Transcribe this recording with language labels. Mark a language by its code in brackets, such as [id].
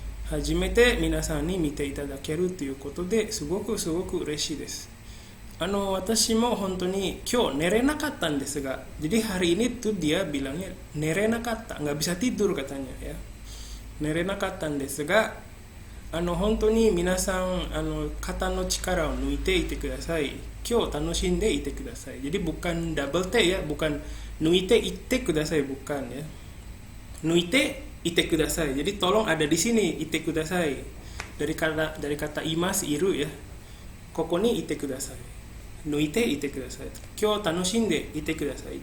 [ja] Hajimete minasan ni mite itadakeru toいうことで、すごく嬉しいです。私も本当に今日寝れなかったんですが, [id] jadi hari ini tuh dia bilangnya nerenakatta, nggak bisa tidur katanya ya. [ja] Nerenakattaんですが, 本当に皆さん肩の力を抜いていてください。今日楽しんでいてください. [id] Jadi bukan double T ya, bukan [ja] 抜いていってください, [id] bukan ya. [ja] 抜いていてください. [id] Jadi tolong ada di sini [ja] いてください. [id] Dari kata imas iru ya. [ja] ここにいてください. 抜いていてください. 今日楽しんでいてください.